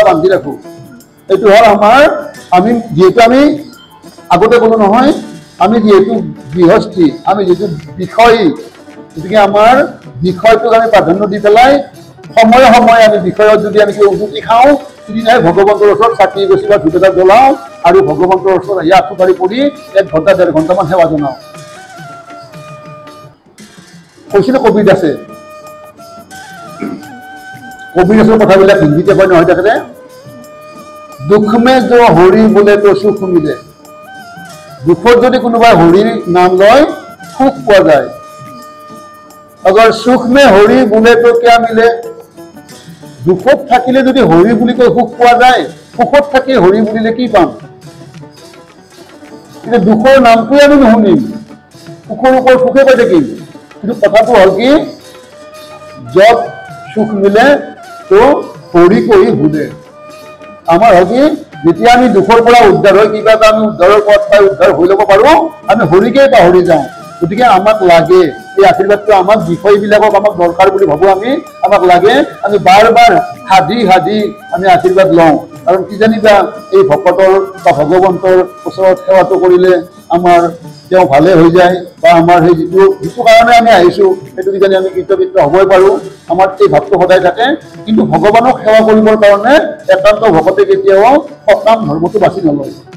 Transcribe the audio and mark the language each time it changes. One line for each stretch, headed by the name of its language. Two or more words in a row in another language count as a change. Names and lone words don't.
Assamese: বান্ধি ৰাখোঁ এইটো হ'ল আমাৰ আমি যিহেতু আমি আগতে ক'লো নহয় আমি যিহেতু গৃহস্থী আমি যিহেতু বিষয়ী গতিকে আমাৰ বিষয়টোক আমি প্ৰাধান্য দি পেলাই সময়ে সময়ে আমি বিষয়ত যদি আমি কিবা উজুতি খাওঁ সিদিনাই ভগৱন্তৰ ওচৰত চাকি গছি বা ধূপ এটা জ্বলাওঁ আৰু ভগৱন্তৰ ওচৰত আহি আঁঠুকাঢ়ি পৰি 1 ঘণ্টা 1.5 ঘণ্টামান সেৱা জনাওঁ কৈছিলে কবিৰ দাসে কথাবিলাক হিন্দীতে কয় নহয় তেখেতে
Hindi: दुख में जो हरि बोले तो सुख मिले
Assamese: দুখত যদি কোনোবাই হৰিৰ নাম লয় সুখ পোৱা যায়
Hindi: अगर सुख में हरि बोले तो क्या मिले
Assamese: दुखत থাকিলে যদি হৰি বুলি কৈ সুখ পোৱা যায় সুখত থাকি হৰি বুলিলে কি পাম কিন্তু দুখৰ নামটোৱে আমি নুশুনিম সুখৰ ওপৰত সুখে পাই থাকিম কিন্তু কথাটো হ'ল কি
Hindi: जब सुख मिले तो हरि को ही भूले
Assamese: আমাৰ হ'ল কি যেতিয়া আমি দুখৰ পৰা উদ্ধাৰ হৈ কিবা এটা আমি উদ্ধাৰৰ পথ পাই উদ্ধাৰ হৈ ল'ব পাৰোঁ আমি হৰিকে পাহৰি যাওঁ গতিকে আমাক লাগে এই আশীৰ্বাদটো আমাক বিষয়বিলাকক আমাক দৰকাৰ বুলি ভাবোঁ আমাক লাগে আমি বাৰ বাৰ সাধি আমি আশীৰ্বাদ লওঁ কাৰণ কি জানিবা এই ভকতৰ বা ভগৱন্তৰ ওচৰত সেৱাটো কৰিলে আমাৰ তেওঁ ভালে হৈ যায় বা আমাৰ সেই যিটো কাৰণে আমি আহিছোঁ সেইটো কিজানি আমি কৃতকৃত্য হ'বই পাৰোঁ আমাৰ এই ভাৱটো সদায় থাকে কিন্তু ভগৱানক সেৱা কৰিবৰ কাৰণে একান্ত ভকতে কেতিয়াও সকাম ধৰ্মটো বাছি নলয়